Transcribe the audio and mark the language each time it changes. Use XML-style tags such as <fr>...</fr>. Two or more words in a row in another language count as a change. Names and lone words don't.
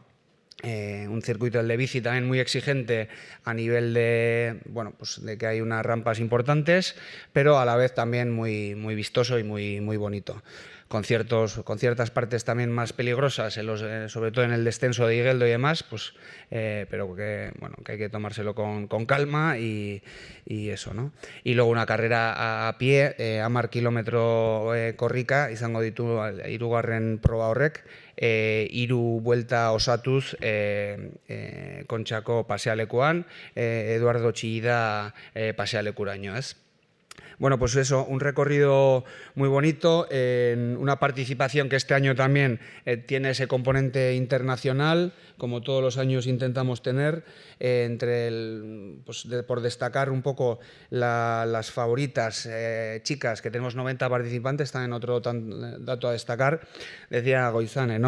<es>Un circuito de bici también muy exigente a nivel de, bueno, pues de que hay unas rampas importantes, pero a la vez también muy vistoso y muy bonito. Con ciertas partes también más peligrosas, sobre todo en el descenso de Igeldo y demás, pues, pero que hay que tomárselo con calma y eso, ¿no? Y luego una carrera a pie,</es> <eu>10 kilometro korrika, izango ditu hirugarren proba horrek, 3 buelta osatuz Kontxako pasealekuan, Eduardo Txillida pasealekuraino, ez?</eu> <es>Bueno, pues eso, un recorrido muy bonito, en una participación que este año también tiene ese componente internacional, como todos los años intentamos tener, por destacar un poco las favoritas chicas, que tenemos 90 participantes, también otro dato a destacar, decía Goizane, ¿no?</es>